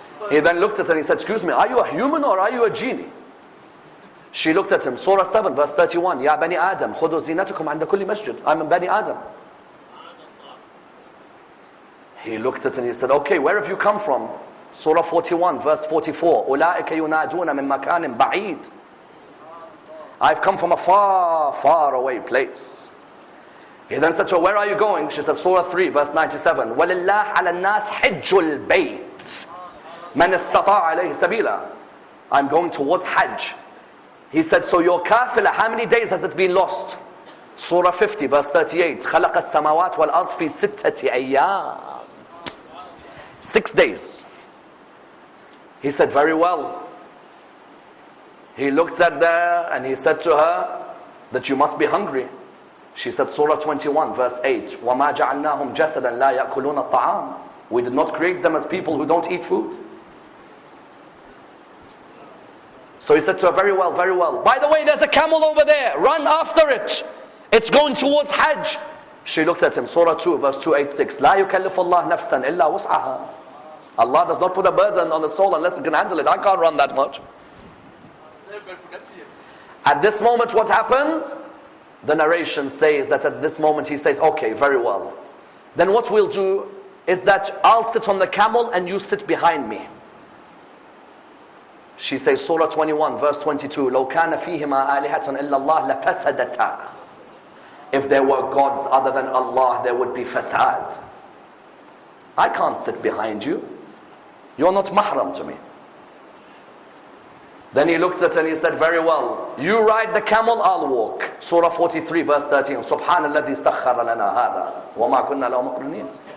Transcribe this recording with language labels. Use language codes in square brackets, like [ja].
[en] He then looked at her and he said, excuse me, are you a human or are you a genie? She looked at him, Surah 7 verse 31, [ar] Ya Bani Adam, خُذُوا زِينَتُكُمْ عِنْدَ كُلِّ مَسْجِدٍ. [en] I'm a Bani Adam. He looked at her and he said, okay, where have you come from? Surah 41 verse 44, [ar] أُولَٰئِكَ يُنَادُونَ مِن مَكَانٍ بَعِيدٍ. [en] I've come from a far, far away place. He then said to her, where are you going? She said, Surah 3 verse 97, [ar] وَلِلَّهِ عَلَى النَّاسِ حِجُّ الْبَيْتِ مَنِ اسْتَطَاعَ عَلَيْهِ سَبِيلًا. [en] I'm going towards Hajj. He said, so your kafila, how many days has it been lost? Surah 50 verse 38, [ar] خَلَقَ السَّمَاوَاتِ وَالْأَرْضِ فِي سِتَّةِ أَيَّامٍ. [en] 6 days. He said, very well. He looked at her and he said to her that you must be hungry. She said, Surah 21 verse 8, [ar] وَمَا جَعَلْنَاهُمْ جَسَدًا لَا يَأْكُلُونَ الطَّعَامِ. [en] We did not create them as people who don't eat food. So he said to her, very well, very well. By the way, there's a camel over there. Run after it. It's going towards Hajj. She looked at him, Surah 2 verse 286, [ar] لَا يُكَلِّفُ اللَّهُ نَفْسًا إِلَّا وُسْعَهَا. [en] Allah does not put a burden on the soul unless it can handle it. I can't run that much. At this moment, what happens? The narration says that at this moment he says, okay, very well. Then what we'll do is that I'll sit on the camel and you sit behind me. She says, Surah 21 verse 22, [ar] لَوْ كَانَ فِيهِمَا آلِهَةٌ إِلَّا اللَّهِ لَفَسَدَتَا. [en] If there were gods other than Allah, there would be fasad. I can't sit behind you. You're not mahram to me. Then he looked at her and he said, very well, you ride the camel, I'll walk. Surah 43 verse 13, [ar] Subhanalladhi sakhara lana hada wa ma kunna lahu muqrinin.